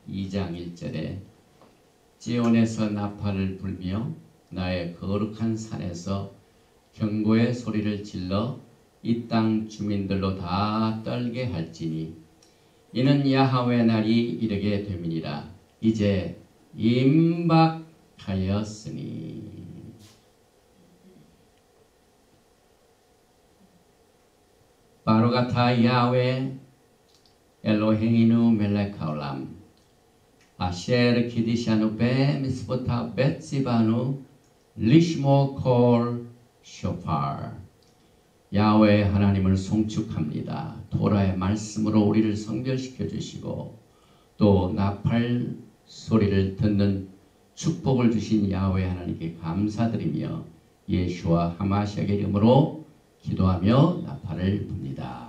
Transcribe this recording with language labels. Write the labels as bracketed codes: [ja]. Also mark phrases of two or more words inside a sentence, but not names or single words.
[ko] 2장 1절에 지온에서 나팔을 불며 나의 거룩한 산에서 경고의 소리를 질러 이 땅 주민들로 다 떨게 할지니 이는 야훼의 날이 이르게 됨이니라. 이제 임박하였으니. [he] ברוך אתה יהוה אלוהינו מלך העולם אשר קדשנו במצוותיו וציוונו לשמוע קול שופר. [ko] 야훼 하나님을 송축합니다. 토라의 말씀으로 우리를 성결시켜 주시고 또 나팔 소리를 듣는 축복을 주신 야훼 하나님께 감사드리며 예수와 하마시아의 이름으로 기도하며 나팔을 붑니다.